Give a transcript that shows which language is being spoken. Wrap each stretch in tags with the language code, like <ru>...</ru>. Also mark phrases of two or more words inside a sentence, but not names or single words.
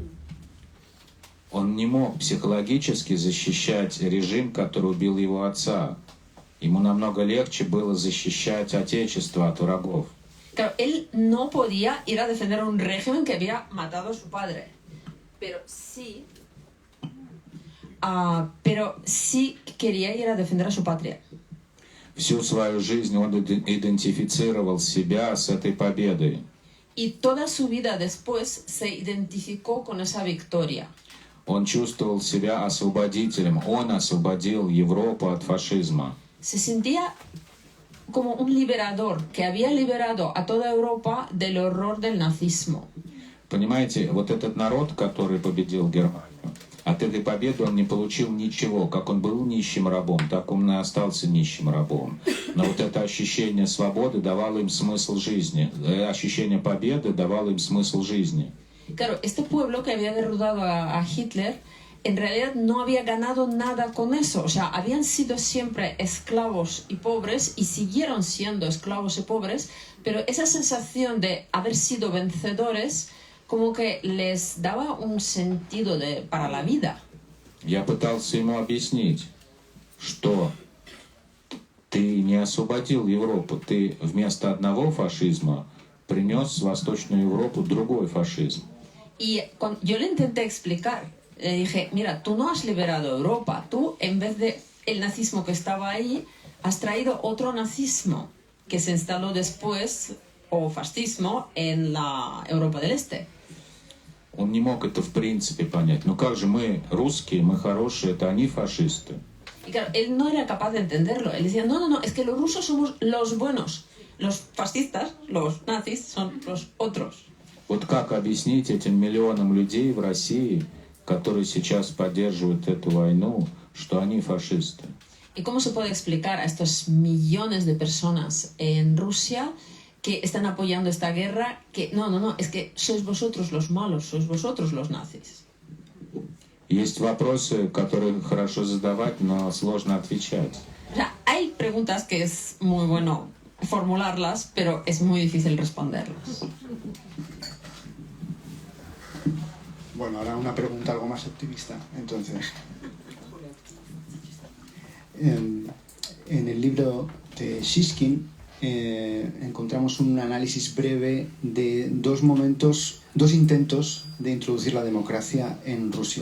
<ru>Он не мог психологически защищать режим, который убил его отца. Ему намного легче было защищать Отечество от врагов.</ru> <es>Claro, él no podía ir a defender un régimen que había matado a su padre, pero sí quería ir a defender a su patria.</es> <ru>Всю свою жизнь он идентифицировал себя с этой победой.</ru> <es>Y toda su vida después se identificó con esa victoria.</es> <ru>Он чувствовал себя освободителем. Он освободил Европу от фашизма.</ru> <es>Se sentía como un liberador que había liberado a toda Europa del horror del nazismo.</es> <ru>Понимаете, вот этот народ, который победил Германию, от этой победы он не получил ничего. Как он был нищим рабом, так он и остался нищим рабом. Но вот это ощущение свободы давало им смысл жизни. Ощущение победы давало им смысл жизни.</ru> <es>Claro, este pueblo que había derrotado a Hitler, en realidad no había ganado nada con eso. O sea, habían sido siempre esclavos y pobres y siguieron siendo esclavos y pobres, pero esa sensación de haber sido vencedores como que les daba un sentido para la vida.</es> <ru>Я пытался ему объяснить, что ты не освободил Европу, ты вместо одного фашизма принес в Восточную Европу другой фашизм.</ru> <es>Y cuando yo le intenté explicar, le dije, mira, tú no has liberado Europa, tú en vez de el nazismo que estaba ahí, has traído otro nazismo que se instaló después, o fascismo, en la Europa del Este.</es> <ru>Он не мог это в принципе понять. Ну как же мы русские, мы хорошие, это они фашисты.</ru> <es>Y claro, él no era capaz de entenderlo. Él decía, no, es que los rusos somos los buenos. Los fascistas, los nazis, son los otros.</es> <ru>Вот как объяснить этим миллионам людей в России, которые сейчас поддерживают эту войну, что они фашисты?</ru> <es>¿Y cómo se puede explicar a estos millones de personas en Rusia que están apoyando esta guerra que no, es que sois vosotros los malos, sois vosotros los nazis?</es> <ru>Есть вопросы, которые хорошо задавать, но сложно отвечать.</ru> <es>O sea, hay preguntas que es muy bueno formularlas, pero es muy difícil responderlas. Bueno, ahora una pregunta algo más optimista. Entonces, en el libro de Shishkin encontramos un análisis breve de dos intentos de introducir la democracia en Rusia.</es>